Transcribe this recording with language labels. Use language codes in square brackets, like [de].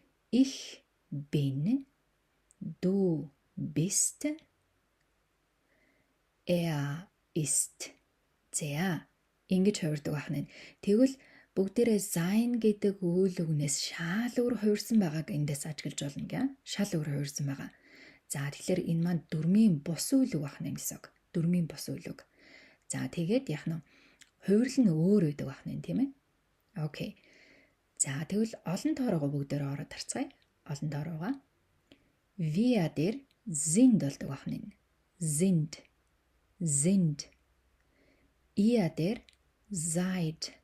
[de] Ich bin, du bist, ist. За [mn] Ингэж хувирдаг байна. Тэгвэл бүгдээрээ sein гэдэг үйл үгнээс шал өөр хувирсан байгааг эндээс ажиглаж болно гэх. Шал өөр хувирсан байгаа. За тэгэхээр энэ маань дөрмийн бус үйл үг байна гэсэн үг. Дөрмийн бус үйл үг. За тэгээд яах нь хувирал нь өөр байдаг байна тийм ээ. Окей. За тэгвэл олон тоороо бүгдээрээ ороод харцгаая. Олон тоороо. Wir дээр sind болдог байна. [de] Sind. Ihr дээр seid.